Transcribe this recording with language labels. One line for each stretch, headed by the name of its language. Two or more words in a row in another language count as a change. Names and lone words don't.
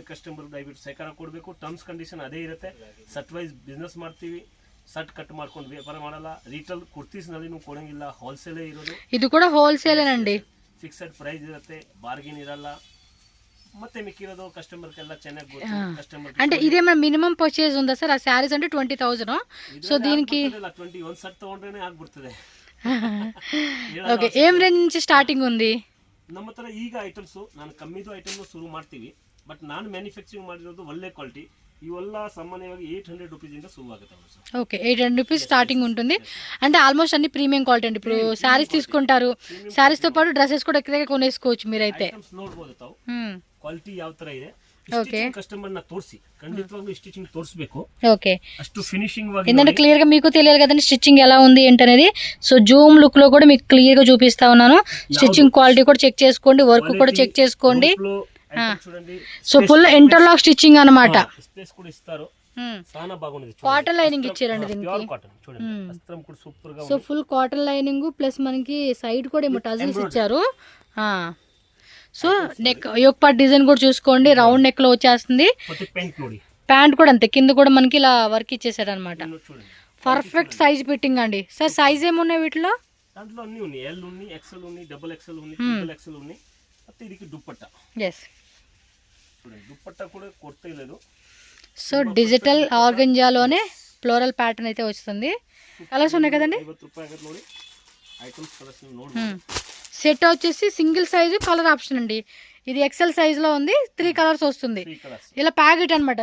Kannada: ಅದಕ್ಕೆ ಕಸ್ಟಮರ್ ದಯವಿಟ್ಟು ಸಹಕಾರ ಕೊಡಬೇಕು.
English: terms condition
Kannada: ಅದೇ ಇರುತ್ತೆ.
English: set wise business
Kannada: ಮಾಡ್ತೀವಿ.
English: set cut
Kannada: ಮಾಡ್ಕೊಂಡು ವ್ಯಾಪಾರ ಮಾಡಲ್ಲ.
English: retail kurtis
Kannada: ನಲ್ಲಿ ಕೊಡಂಗಿಲ್ಲ, ಹೋಲ್ಸೇಲೇ ಇರೋದು. ಇದು ಕೂಡ ಹೋಲ್ಸೇಲ್ ಅಂడి.
English: fixed price
Kannada: ಇರುತ್ತೆ, ಬಾರ್ಗೇನ್ ಇರಲ್ಲ. ಮತ್ತೆ ಮಿಕ್ಕಿರೋದು ಕಸ್ಟಮರ್ಗೆಲ್ಲ ಚೆನ್ನಾಗಿ ಗೊತ್ತು. ಕಸ್ಟಮರ್
Telugu: అంటే ఇదేమైనా
English: minimum purchase
Telugu: ఉందా సార్? ఆ శారీస్ అంటే 20,000. సో దీనికి
Kannada: 21 ಸೆಟ್ ತಗೊಂಡ್ರೇನೆ ಆಗ್ಬಿಡ್ತದೆ.
Telugu: ఓకే, ఏం రేంజ్ నుంచి స్టార్టింగ్ ఉంది
Kannada: ನಮ್ಮ ಹತ್ರ? ಈಗ ಐಟಮ್ಸ್ ನಾನು ಕಮ್ಮಿದು ಐಟಮ್ ಶುರು ಮಾಡ್ತೀವಿ. ಬಟ್ ನಾನು ಮ್ಯಾನುಫ್ಯಾಕ್ಚರಿಂಗ್ ಮಾಡಿರೋದು ಒಳ್ಳೆ ಕ್ವಾಲಿಟಿ. ಇವೆಲ್ಲ ಸಾಮಾನ್ಯವಾಗಿ 800 ರೂಪೀಸ್ ಇಂದ ಶುರು ಆಗುತ್ತೆ.
Telugu: ఓకే, 800
English: rupees starting
Telugu: ఉంటుంది. అంటే ఆల్మోస్ట్ అన్ని
English: premium quality
Telugu: అండి. ఇప్పుడు శారీస్ తీసుకుంటారు, శారీస్ తో పాటు డ్రెస్సెస్ కూడా ఎక్కడికి కొనేసుకోవచ్చు మీరైతే.
Kannada: ಐಟಮ್ಸ್ ನೋಡಬಹುದು ತಾವು ಕ್ವಾಲಿಟಿ ಯಾವ ತರ ಇದೆ.
Telugu: ఓకే,
Kannada: ಕಸ್ಟಮರ್ ನ ತೋರಿಸಿ, ಖಂಡಿತವಾಗ್ಲೂ ಸ್ಟಿಚಿಂಗ್ ತೋರಿಸಬೇಕು.
Telugu: ఓకే,
Kannada: ಅಷ್ಟು ಫಿನಿಶಿಂಗ್ ವಾಗಿ
Telugu: ఏంటంటే క్లియర్ గా మీకు తెలియాలి కదండి స్టిచ్చింగ్ ఎలా ఉంది ఏంటనేది. సో
English: zoom look
Telugu: లో కూడా మీకు క్లియర్ గా చూపిస్తా ఉన్నాను.
English: stitching quality
Telugu: కూడా చెక్ చేసుకోండి, వర్క్ కూడా చెక్ చేసుకోండి. సో
English: full interlock stitching
Telugu: అన్నమాట. స్పేస్ కూడా ఇస్తారు. చాలా బాగుంది.
English: cotton lining
Telugu: ఇచ్చారండి దీనికి. చూడండి, వస్త్రం కూడా సూపర్ గా ఉంది. సో
English: full cotton lining plus
Telugu: మనకి సైడ్ కూడా ఏమో టజిల్స్ ఇచ్చారు. సో
English: neck yoke part design
Telugu: కూడా చూసుకోండి,
English: round neck
Telugu: లో వచ్చేస్తుంది. ప్యాంట్ కూడా అంతే, కింద కూడా మనకి ఇలా వర్క్ ఇచ్చేసారు అనమాట.
English: perfect size fitting
Telugu: అండి. సార్ సైజ్ ఏమున్నాయి వీటిలో? దాంట్లో అన్ని ఉన్నాయి. ఎల్ ఉంది, ఎక్సెల్ ఉంది,
English: double XL
Telugu: ఉంది,
English: triple XL
Telugu: ఉంది.
Kannada: ಮತ್ತೆ ಇದಕ್ಕೆ ದುಪ್ಪಟ್ಟ.
Telugu: ఎస్, చూడండి దుప్పట్ట కూడా కొరత లేదు. సో డిజిటల్ ఆర్గంజాలోనే
English: floral pattern
Telugu: అయితే వస్తుంది. కలర్స్ ఉన్నాయి కదండి. 50 రూపాయలు ನೋಡಿ ఐటమ్స్ కలర్స్ ನೋಡಬಹುದು. సెట్ వచ్చేసి
English: single size colour option
Telugu: అండి. ఇది
English: XL size
Telugu: లో ఉంది, 3 కలర్స్ వస్తుంది. ఇలా ప్యాకెట్ అన్నమాట.